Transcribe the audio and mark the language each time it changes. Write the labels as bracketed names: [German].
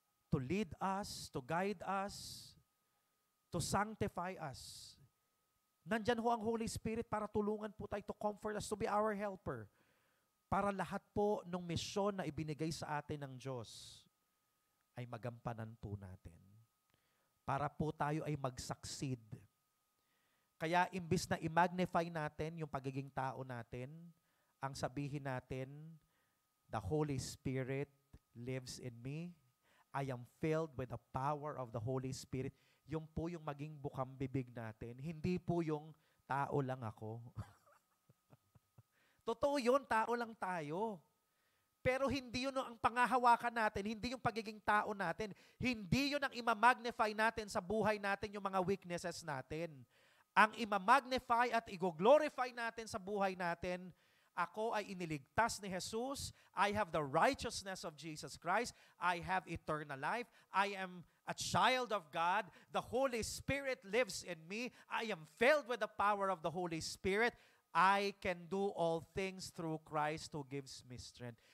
[English] to lead us, to guide us, to sanctify us. [Filipino] Nandyan ho ang Holy Spirit para tulungan po tayo, [English] to comfort us, to be our helper. [Filipino] Para lahat po ng misyon na ibinigay sa atin ng Diyos ay magampanan po natin. Para po tayo ay mag-succeed. Kaya imbis na i-magnify natin yung pagiging tao natin, ang sabihin natin, [English] the Holy Spirit lives in me. I am filled with the power of the Holy Spirit. [Filipino] Yung po yung maging bukang bibig natin. Hindi po yung tao lang ako. Totoo yun, tao lang tayo. Pero hindi yun ang pangahawakan natin, hindi yung pagiging tao natin. Hindi yun ang imamagnify natin sa buhay natin, yung mga weaknesses natin. Ang imamagnify at i-glorify natin sa buhay natin, ako ay iniligtas ni Jesus. [English] I have the righteousness of Jesus Christ. I have eternal life. I am a child of God. The Holy Spirit lives in me. I am filled with the power of the Holy Spirit. I can do all things through Christ who gives me strength.